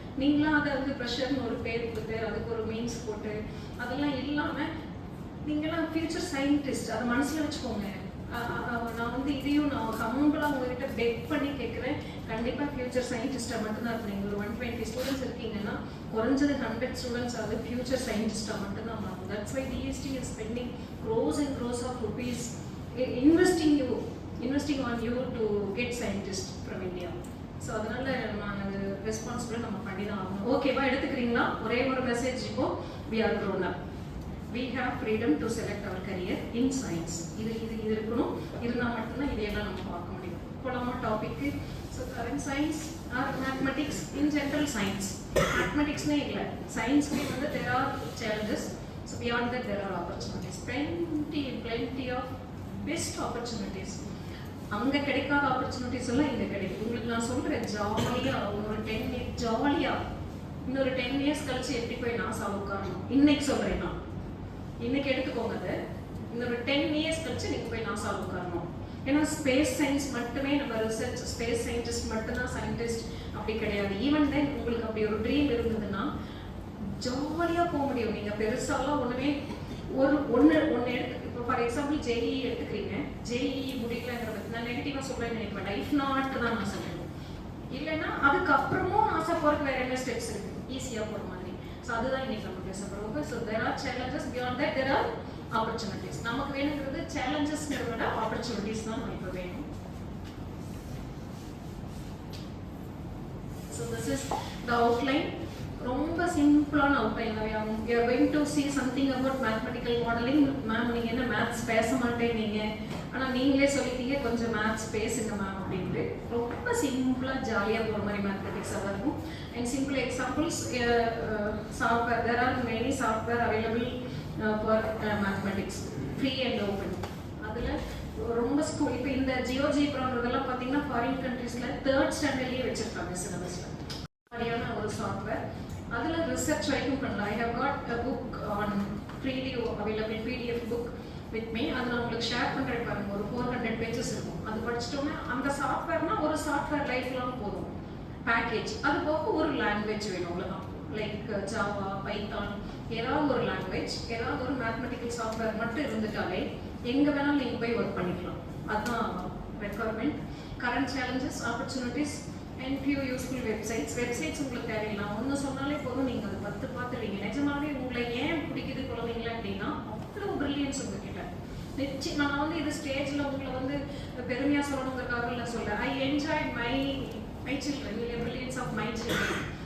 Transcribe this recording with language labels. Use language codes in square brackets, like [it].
[ta] நீங்களாம் அதை வந்து ப்ரெஷர்னு ஒரு பேர் கொடுத்து அதுக்கு ஒரு மீன்ஸ் போட்டு அதெல்லாம் இல்லாமல் நீங்களாம் ஃபியூச்சர் சயின்டிஸ்ட், அதை மனசில் வச்சுக்கோங்க. நான் வந்து இதையும் நான் ஹம்பிளாக உங்ககிட்ட பெக் பண்ணி கேட்குறேன். கண்டிப்பாக ஃபியூச்சர் சயின்டிஸ்டாக மட்டும்தான் இருப்பீங்க. ஒரு 120 ஸ்டூடெண்ட்ஸ் இருக்கீங்கன்னா குறைஞ்சது 100 ஸ்டூடெண்ட்ஸ் ஆகுது ஃபியூச்சர் சயின்டிஸ்டாக மட்டும்தான் மாறும். [en] That's why DST is spending crores and crores of rupees investing on you to get scientists from India. [ta] So அதனால நான் அது ரெஸ்பான்சிபிளாக நம்ம பண்ணி தான் ஆகணும். ஓகேவா, எடுத்துக்கிறீங்களா? ஒரே ஒரு மெசேஜ். இப்போ [en] we are grown up, we have freedom to select our career in science. [ta] இது இருக்கணும். இருந்தால் மட்டும்தான் இதையெல்லாம் நம்ம பார்க்க முடியும். போலாமா டாபிக்கு? [en] So current science or mathematics in general science. [ta] மேத்மெட்டிக்ஸ்னே இல்லை, சயின்ஸ்லேயே வந்து [en] there are challenges. So beyond that there are opportunities, plenty of best opportunities. [ta] அங்க கிடைக்காத ஆப்பர்ச்சுனிட்டிஸ் எல்லாம் இங்க கிடைக்கும். உங்களுக்கு நான் சொல்றேன், ஜாலியா ஒரு 10 இயர்ஸ் ஜாலியா இன்னொரு 10 இயர்ஸ் கழிச்சு எப்படி போய் நாசா உட்காரணும். இன்னைக்கு சொல்றேன், நான் இன்னைக்கு எடுத்துக்கோங்க. அது இன்னொரு 10 இயர்ஸ் கழிச்சு நீங்க போய் நாசா உட்காரணும். ஏன்னா ஸ்பேஸ் சயின்ஸ் மட்டுமே நம்ம ரிசர்ச், ஸ்பேஸ் சயின்டிஸ்ட் மட்டும்தான் சயின்டிஸ்ட் அப்படி கிடையாது. [en] even then [ta] உங்களுக்கு அப்படி ஒரு ட்ரீம் இருந்ததுன்னா ஜாலியா போக முடியும். நீங்க பெருசாலாம் ஒண்ணுமே ஒன்னு எடுத்து, இப்போ ஃபார் எக்ஸாம்பிள் ஜேஇ எடுத்துக்கிறீங்க, ஜேஇ முடிக்கலங்கிறத நான் நெகட்டிவா சொல்றேன்னு நினைப்பேன். [en] if not [ta] தான் நான் சொல்றேன். இல்லைன்னா அதுக்கப்புறமும் ஆசை போறதுக்கு வேற என்ன ஸ்டெப்ஸ் இருக்கு ஈஸியா போற மாதிரி. ஸோ அதுதான் இன்னைக்கு நம்ம பேச போறோம். So [en] There are challenges, beyond that there are opportunities. [ta] நமக்கு வேணுங்கிறது சேலஞ்சஸ்ங்கிறத விட ஆப்பர்ச்சுனிட்டிஸ் தான் நமக்கு வேணும். [en] So this is the outline. [ta] ரொம்ப சிம்பிளான outline. [en] we are going to see something about mathematical modeling. [ta] Ma'am நீங்க என்ன மேத்ஸ் பேச மாட்டேன்னீங்க, ஆனா நீங்களே சொல்லிட்டீங்க கொஞ்சம் மேத்ஸ் பேசுங்க மேம் அப்படின்ட்டு. ரொம்ப சிம்பிளா ஜாலியா போற மாதிரி மேத்தமெட்டிக்ஸாக இருக்கும். [en] And simple examples, software, there are many software available for mathematics, free and open. [ta] அதுல ரொம்ப ஸ்கூல் இப்போ இந்த ஜியோஜிப்ரான்றதெல்லாம் பார்த்தீங்கன்னா ஃபாரின் கண்ட்ரீஸ்ல 3rd ஸ்டாண்டர்ட்லயே வச்சிருக்காங்க சிலபஸ்ல. மாதிரியான ஒரு சாஃப்ட்வேர். அதுல ரிசர்ச் வரைக்கும் பண்ணலாம். [en] I have got a book on freely available PDF book with me. [ta] அது நான் உங்களுக்கு ஷேர் பண்றேன் பாருங்க. ஒரு 400 pages இருக்கும். அது படிச்சிட்டோம்னா அந்த சாஃப்ட்வேர்னா ஒரு சாஃப்ட்வேர் லைஃப் லாங் போதும் பேக்கேஜ். அது போக ஒரு லாங்குவேஜ் வேணும், அவ்வளவுதான். லைக் ஜாவா, பைத்தான், ஏதாவது ஒரு லாங்குவேஜ், ஏதாவது ஒரு மேத்தமெட்டிக்கல் சாஃப்ட்வேர் மட்டும் இருந்துட்டாலே எங்க வேணாலும் நீங்க போய் ஒர்க் பண்ணிக்கலாம். அதுதான் requirement. [en] Current challenges, opportunities and few useful websites. [ta] Websites உங்களுக்கு தேவையில்லை, ஒன்று சொன்னாலே போதும், நீங்கள் அதை 10 பார்த்துருவீங்க. நிஜமாவே உங்களை ஏன் பிடிக்குது குழந்தைங்கள அப்படின்னா அவ்வளோ பிரில்லியன்ஸ் உங்ககிட்ட. நிச்சயம் நான் வந்து இது ஸ்டேஜில் உங்களை வந்து பெருமையாக சொல்லணுங்கிறதுக்காக இல்லை சொல்கிறேன். [en] I enjoyed my children, brilliance of my children.